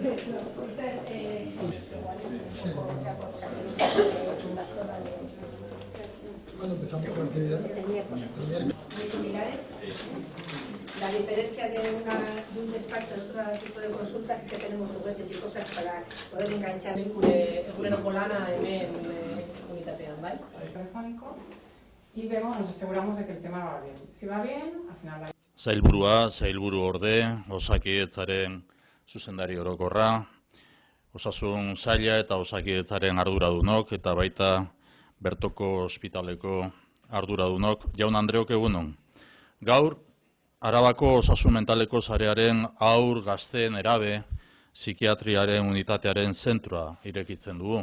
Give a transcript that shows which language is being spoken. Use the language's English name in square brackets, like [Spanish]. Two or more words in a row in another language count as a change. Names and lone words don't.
[Spanish] ¿Cuándo empezamos con la actividad? Muy similares. La diferencia de un despacho de otro tipo de consultas es que tenemos juguetes y cosas para poder enganchar. [Basque] Eguneroko lana hemen unitatean, [Spanish] ¿vale? Telefónico y vemos, nos aseguramos de que el tema va bien. Si va bien, al final va. [Basque] Sailburu orde, Osakidetzaren zuzendari orokorra, Osasun saila eta Osakidetzaren arduradunok eta baita bertoko ospitaleko arduradunok. Jaun Andreok, egunon. Gaur, Arabako osasun mentaleko sarearen haur, gazte, nerabe, psikiatriaren unitatearen zentroa irekitzen dugu.